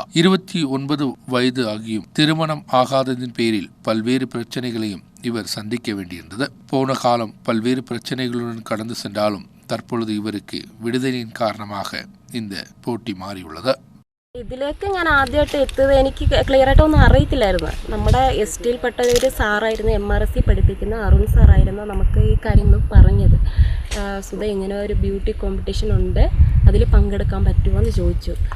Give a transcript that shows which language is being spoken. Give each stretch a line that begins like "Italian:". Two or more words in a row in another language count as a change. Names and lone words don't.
Tamil: 29 வயது ஆகியும் திருமணம் ஆகாததின் பேரில் பல்வேறு பிரச்சனைகளையும் இவர் சந்திக்க வேண்டியிருந்தது. போன காலம் பல்வேறு பிரச்சனைகளுடன் கடந்து சென்றாலும் தற்பொழுது இவருக்கு விடுதலையின் காரணமாக இந்த போட்டி മാറിയുള്ളത്.
Malayalam: ഇതിലേക്ക് ഞാൻ ആദ്യമായിട്ട് എത്തിയത് എനിക്ക് ക്ലിയർ ആയിട്ടൊന്നും അറിയത്തില്ലായിരുന്നു. നമ്മുടെ എസ് ടിയിൽപ്പെട്ട ഒരു സാറായിരുന്നു, MRSC പഠിപ്പിക്കുന്ന അരുൺ സാറായിരുന്നു നമുക്ക് ഈ കാര്യങ്ങൾ പറഞ്ഞത്. സുധ ഇങ്ങനെ ഒരു
English: beauty competition
Malayalam: ഉണ്ട്, അതിൽ പങ്കെടുക്കാൻ പറ്റുമോ എന്ന് ചോദിച്ചു.